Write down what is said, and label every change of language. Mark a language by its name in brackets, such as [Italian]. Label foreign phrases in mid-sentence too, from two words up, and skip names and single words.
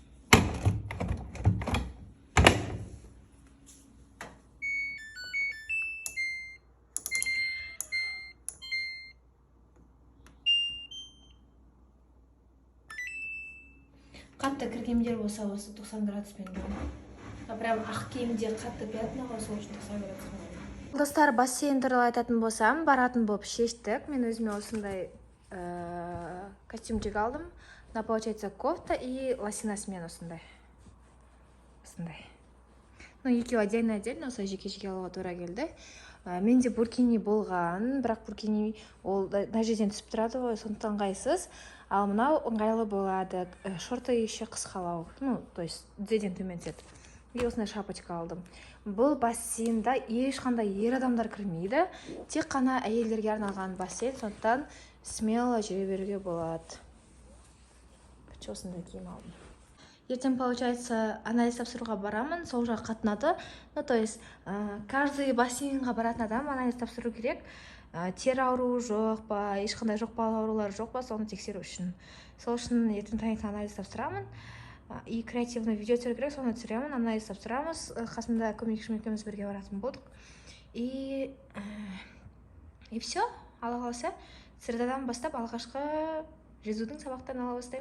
[Kazakh] Қатты кір киімдер болса осы 90 градуспен прям ақ киімде қатты пятна ғой, сол үшін 90 градус. Достар, бассейн туралы айтатын болсам, баратын болып шештік. Мен өзіме осындай костюмчик алдым. [Russian] На получается кофта и лосинасымен осындай. [Kazakh] Ну, екеуі отдельно, осылай жеке-жеке алуға тура келді. Менде буркини болған, бірақ буркини ол мына жерден түсіп тұрады ғой, сондықтан ыңғайсыз. Ал мынау ыңғайлы болады. [Russian] Шорты еще [Kazakh] қысқалау. [Russian] Ну, то есть [Kazakh] тізеден төмен түседі. И осындай шапочка алдым. Бұл бассейнда ешқандай ер адамдар кірмейді. Тек қана әйелдерге арналған бассейн, сондықтан смело жүре беруге болады. Осындай киім алдым. Ертең, получается, анализ тапсыруға барамын, сол жаққа қатынады. [Russian] Ну, то есть, каждый [Kazakh] бассейнға баратын адам анализ тапсыру керек. Тер ауруы жоқ па, ешқандай жұқпалы аурулар жоқ па, соны тексеру үшін. Сол үшін ертең таңертең анализ тапсырамын. [Russian] И креативный [Kazakh] видео түсіру керек, соны түсіремін, анализ тапсырамыз. Қасымда көмекшім екеуміз бірге баратын болдық. [Russian] И все, [Kazakh] Алла қаласа, средадан бастап алғашқы жүзудің сабақтарын ала бастаймын.